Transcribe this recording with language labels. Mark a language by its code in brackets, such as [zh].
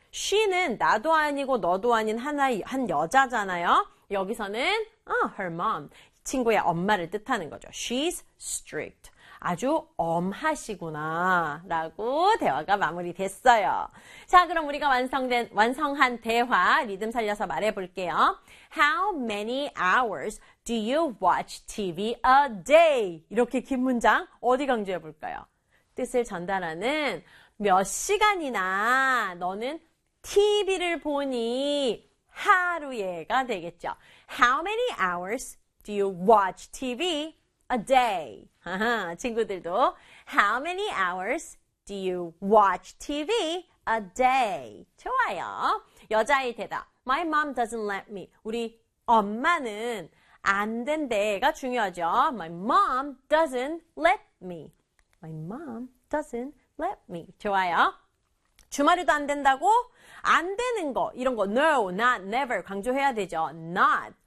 [ko] She는 나도 아니고 너도 아닌 하나의 한 여자잖아요. 여기서는 her mom, 친구의 엄마를 뜻하는 거죠. [en] She's strict. [ko] 아주 엄하시구나 라고 대화가 마무리됐어요. 자, 그럼 우리가 완성한 대화 리듬 살려서 말해볼게요. [en] How many hours do you watch TV a day? [ko] 이렇게 긴 문장 어디 강조해볼까요? 뜻을 전달하는 몇 시간이나 너는 TV를 보니 하루에가 되겠죠. [en] How many hours do you watch TV a day? 친구들도 How many hours do you watch TV a day? [ko] 좋아요. 여자의 대답 [en] My mom doesn't let me. [ko] 우리 엄마는 안 된대가 중요하죠. [en] My mom doesn't let me. My mom doesn't let me. [ko] 좋아요. 주말에도 안 된다고? 안 되는 거. 이런 거. [en] No, not, never. [ko] 강조해야 되죠. [en] Not.